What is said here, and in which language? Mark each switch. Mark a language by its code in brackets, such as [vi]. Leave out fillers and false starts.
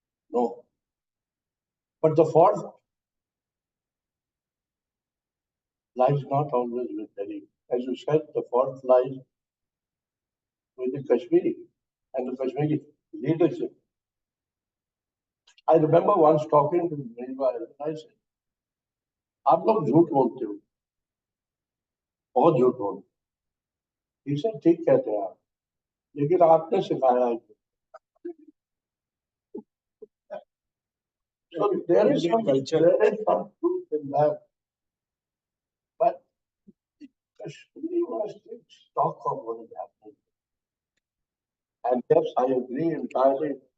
[en] No. But the fault lies not always with Delhi. As you said, the fault lies with the Kashmiri and the Kashmiri leadership. I remember once talking to Meerwai, and I said, [hi] "आप लोग झूठ बोलते हो." बहुत झूठ बोल इसे ठीक कहते हैं आप, लेकिन आपने सिखाया है। [en] So there is some truth in that, but Kashmir was the stock of what is happening. And yes, I agree entirely.